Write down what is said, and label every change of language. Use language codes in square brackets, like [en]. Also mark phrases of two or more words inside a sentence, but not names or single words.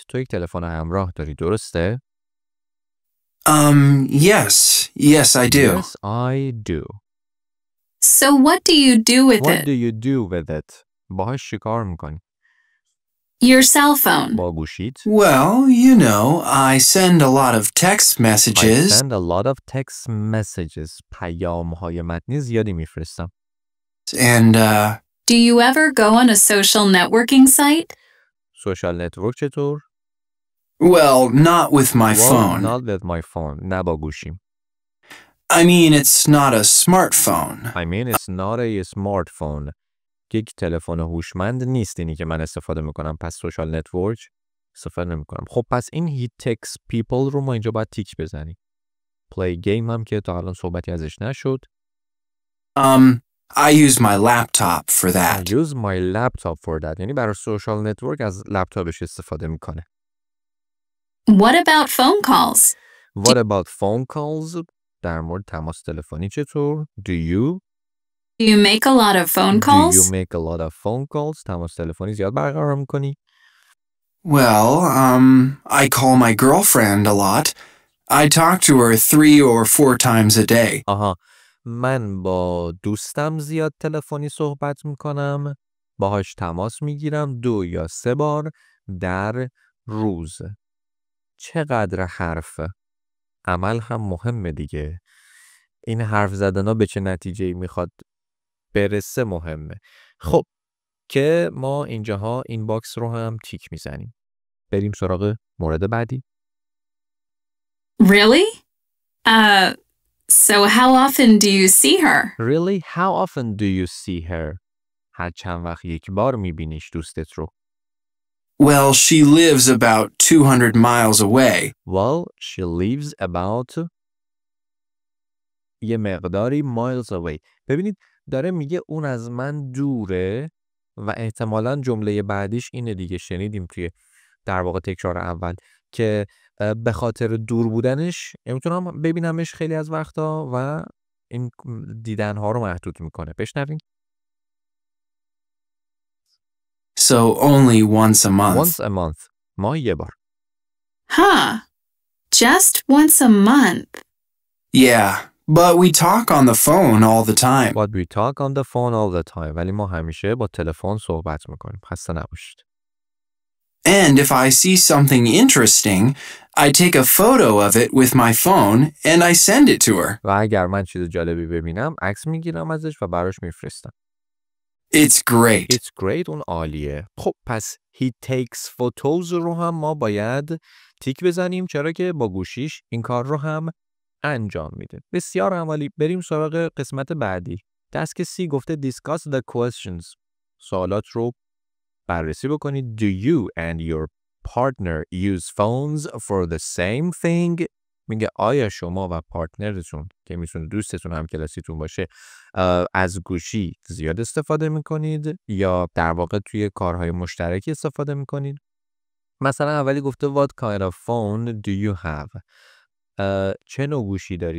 [fa] تو یک تلفن همراه داری، درسته؟ [en] Yes, I do. Yes, I do. So what do you do with What it? do you do with it? [fa] باهاش چیکار میکنی؟ [en] Your cell phone. [fa] با گوشیت؟ [en] Well, I send a lot of text I messages. send a lot of text messages. [fa] پیام‌های متنی زیادی میفرستم. [en] And, Do you ever go on a social networking site? social network [fa] چطور؟ [en] well, not with my Well, phone. not with my phone. [fa] نه با گوشیم. [en] I mean, it's not a smartphone. I mean it's not a smartphone. [fa] یک تلفن هوشمند نیست اینی که من استفاده میکنم، پس [en] social network [fa] استفاده نمیکنم. خب پس این [en] he takes people [fa] رو ما اینجا باید تیک بزنیم. [en] play game [fa] هم که تا الان صحبتی ازش نشد. [en] I use my laptop for I that. use my laptop for that. [fa] یعنی برای سوشال نتورک از لپتاپش استفاده میکنه. [en] What about phone calls? What about phone calls? [fa] در مورد تماس تلفنی چطور؟ [en] Do you Do you make a lot of phone Do calls? you make a lot of phone calls? [fa] تماس تلفنی زیاد برقرار میکنی؟ [en] Well, I call my girlfriend a lot. I talk to her 3 or 4 times a day. [fa] آها، من با دوستم زیاد تلفنی صحبت میکنم، باهاش تماس میگیرم 2 یا 3 بار در روز. چقدر حرفه. عمل هم مهمه دیگه. این حرف زدن ها به چه نتیجه‌ای میخواد برسه مهمه. خب که ما اینجاها این باکس رو هم تیک میزنیم. بریم سراغ مورد بعدی. [en] Really? So how often do you see her? Really? How often do you see her? [fa] هر چند وقت یک بار میبینیش دوستت رو. [en] Well, she lives about 200 miles away. Well, she lives about [fa] یه مقداری [en] miles away. [fa] ببینید داره میگه اون از من دوره و احتمالاً جمله بعدیش اینه دیگه، شنیدیم توی در واقع تکرار اول که به خاطر دور بودنش میتونم ببینمش خیلی از وقتا و این دیدنها رو محدود میکنه. بشنویم. [en] So only once a month. Once a month. [fa] ماه یه بار. [en] Huh. Just once a month. Yeah, but we talk on the phone all the time. But we talk on the phone all the time. [fa] ولی ما همیشه با تلفن صحبت میکنیم. خسته نباشید. [en] And if I see something interesting, I take a photo of it with my phone and I send it to her. [fa] و اگر من چیز جالبی ببینم عکس میگیرم ازش و براش میفرستم. [en] It's great. It's great. [fa] اون عالیه. خب پس [en] he takes photos [fa] رو هم ما باید تیک بزنیم، چرا که با گوشیش این کار رو هم انجام میده. بسیار عمالی. بریم سراغ قسمت بعدی. [en] desk C [fa] گفته [en] discuss the questions. [fa] سوالات رو بررسی بکنید. [en] Do you and your partner use phones for the same thing? [fa] میگه آیا شما و پارتنرتون که میتونه دوستتون هم کلاسیتون باشه از گوشی زیاد استفاده میکنید یا در واقع توی کارهای مشترکی استفاده میکنید؟ مثلا اولی گفته [en] what kind of phone do you have؟ [fa] چه نوع گوشی دارید؟